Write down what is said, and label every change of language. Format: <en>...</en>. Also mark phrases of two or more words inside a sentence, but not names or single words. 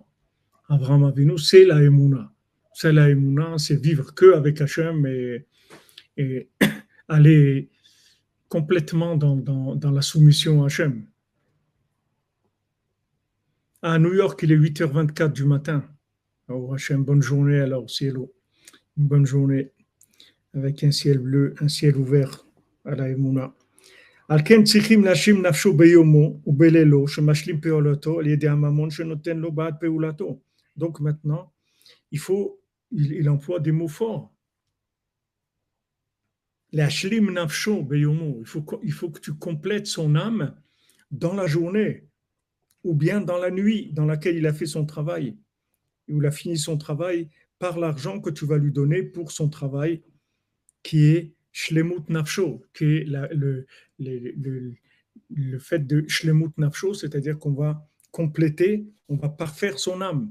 <fr>Avraham Avinu, c'est la Emouna. C'est la Emouna, c'est vivre que avec Hachem et aller complètement dans la soumission à Hachem. À New York, il est 8h24 du matin. Oh Hachem, bonne journée alors, cielo. Une bonne journée avec un ciel bleu, un ciel ouvert à la Emouna.</fr> <he>על כן צריכים להאשים נפשו ביומו ובלילו שמשלים פעולתו על ידי הממון שנותן לו בעד פעולתו.</he> <fr>Donc maintenant, il emploie des mots forts.</fr> <he>להשלים נפשו ביומו.</he> <fr>Il faut que tu complètes son âme dans la journée ou bien dans la nuit dans laquelle il a fait son travail, où il a fini son travail par l'argent que tu vas lui donner pour son travail qui est</fr> <he>שלמות נפשו,</he> <fr>qui est le fait de</fr> <he>שלמות נפשו,</he> <fr>c'est-à-dire qu'on va compléter, on va parfaire son âme.</fr>